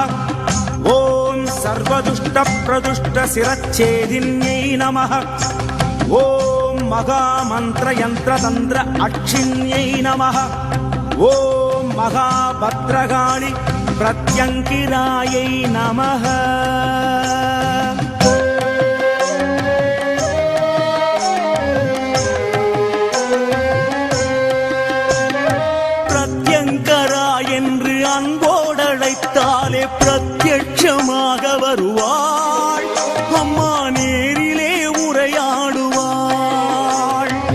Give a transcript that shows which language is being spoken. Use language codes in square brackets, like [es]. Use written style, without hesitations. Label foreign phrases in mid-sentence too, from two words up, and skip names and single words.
[sa] ॐ सर्वदुष्टप्रदुष्टशिरच्छेदिन्यै नमः। ॐ महामन्त्रयन्त्रतन्त्र अक्षिण्यै नमः। ॐ महाभद्रकाळि प्रत्यङ्किरायै नमः। [ta] பிரத்யங்கரா என்று அன்போடழைத்தாலே பிரத்யட்சமாக வருவாள் அம்மா, நேரிலே உரையாடுவாள்.